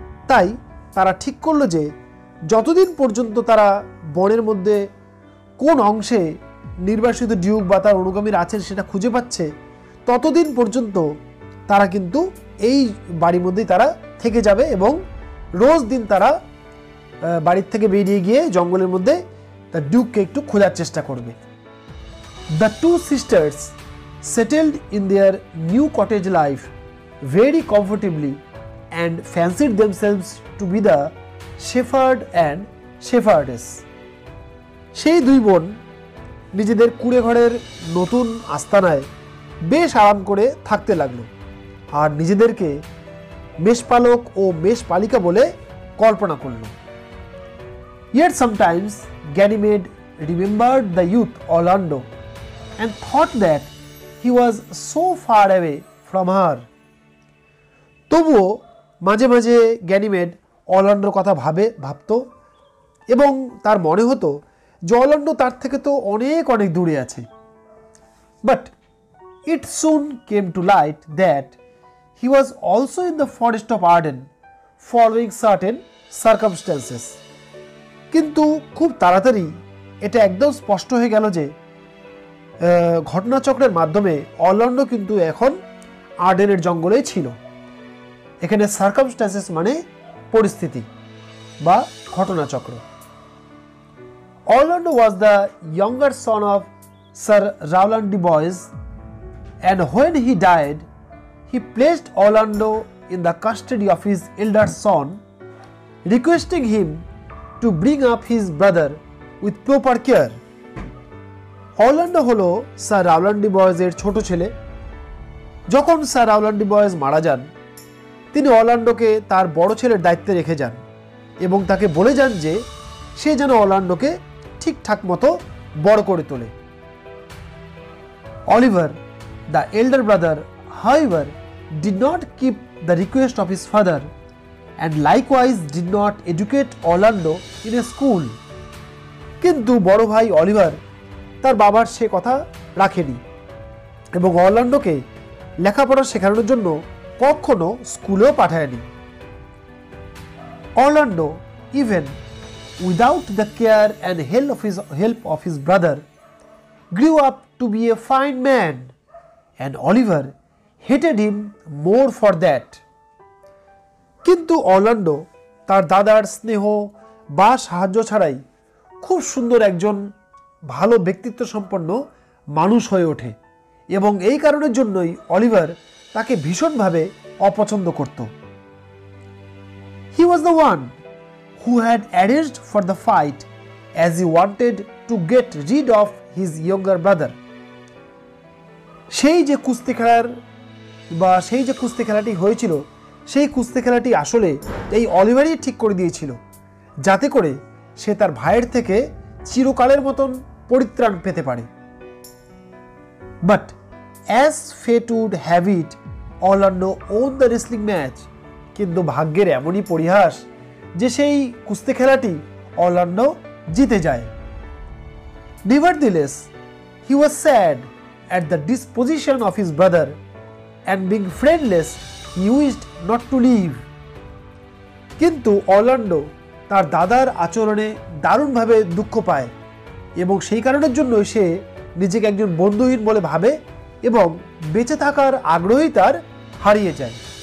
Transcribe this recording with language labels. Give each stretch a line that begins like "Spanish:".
Bangla: তাই তারা ঠিক করলো যে যতদিন পর্যন্ত তারা বনের মধ্যে কোন অংশে নির্বাসিত ডিউক বা তার অনুগামীরা আছেন সেটা খুঁজে পাচ্ছে, ততদিন পর্যন্ত তারা কিন্তু এই বাড়ির মধ্যেই তারা থেকে যাবে এবং রোজ দিন তারা বাড়ির থেকে বেরিয়ে গিয়ে জঙ্গলের মধ্যে তার ডিউককে একটু খোঁজার চেষ্টা করবে।
English: The two sisters settled in their new cottage life very comfortably and fancied themselves to be the shepherd and shepherdess.
Bangla: সেই দুই বোন নিজেদের কুঁড়ে ঘরের নতুন আস্তানায় বেশ আরাম করে থাকতে লাগলো আর নিজেদেরকে মেষপালক ও মেষপালিকা বলে কল্পনা করল।
English: Yet sometimes Ganymede remembered the youth Orlando and thought that he was so far away from her.
Bangla: তবুও মাঝে মাঝে গ্যানিমেড অরল্যান্ডোর কথা ভাবত এবং তার মনে হতো যে অরল্যান্ডো তার থেকে তো অনেক অনেক দূরে আছে।
English: But it soon came to light that he was also in the forest of Arden following certain circumstances.
Bangla: কিন্তু খুব তাড়াতাড়ি এটা একদম স্পষ্ট হয়ে গেল যে ঘটনাচক্রের মাধ্যমে অরল্যান্ডো কিন্তু এখন আর্ডেনের জঙ্গলেই ছিল। এখানে সার্কামস্ট্যান্সেস মানে পরিস্থিতি বা ঘটনাচক্র।
English: Orlando was the younger son of Sir Rowland de Boys, and when he died, he placed Orlando in the custody of his elder son, requesting him to bring up his brother with proper care.
Bangla: Orlando হলো sir রাওল্যান্ড D বয়েজের ছোট ছেলে। যখন sir রাওল্যান্ড de Boys মারা যান, তিনি অরল্যান্ডোকে তার বড় ছেলের দায়িত্বে রেখে যান এবং তাকে বলে যান যে সে যেন অরল্যান্ডোকে ঠিকঠাক মতো বড় করে তোলে।
English: Oliver, the elder brother, however, did not keep the request of his father and likewise did not educate Orlando in a school.
Bangla: কিন্তু বড় ভাই অলিভার তার বাবার সে কথা রাখেনি এবং অরল্যান্ডোকে লেখাপড়া শেখানোর জন্য কখনো স্কুলেও পাঠায়নি।
English: Orlando, even without the care and help of his brother, grew up to be a fine man, and Oliver hated him more for that.
Bangla: কিন্তু অরল্যান্ডো তার দাদার স্নেহ বা সাহায্য ছাড়াই খুব সুন্দর একজন ভালো ব্যক্তিত্ব সম্পন্ন মানুষ হয়ে ওঠে এবং এই কারণের জন্যই অলিভার তাকে ভীষণভাবে অপছন্দ করত।
English: He was the one who had arranged for the fight as he wanted to get rid of his younger brother.
Bangla: সেই যে কুস্তি খেলার বা সেই যে কুস্তি খেলাটি হয়েছিল সেই কুস্তি খেলাটি আসলে এই অলিভারই ঠিক করে দিয়েছিল, যাতে করে সে তার ভাইয়ের থেকে চিরকালের মতন পরিত্রাণ পেতে পারে।
English: But as fate would have it, Orlando won the wrestling match.
Bangla: কিন্তু ভাগ্যের এমনই পরিহাস যে সেই কুস্তি খেলাটি অরল্যান্ডো জিতে যায়।
English: Nevertheless, he was sad at the disposition of his brother, and being friendless, he wished not to leave.
Bangla: কিন্তু অরল্যান্ডো তার দাদার আচরণে দারুণভাবে দুঃখ পায় এবং সেই কারণের জন্য সে নিজেকে একজন বন্ধুহীন বলে ভাবে এবং বেঁচে থাকার আগ্রহই তার হারিয়ে যায়।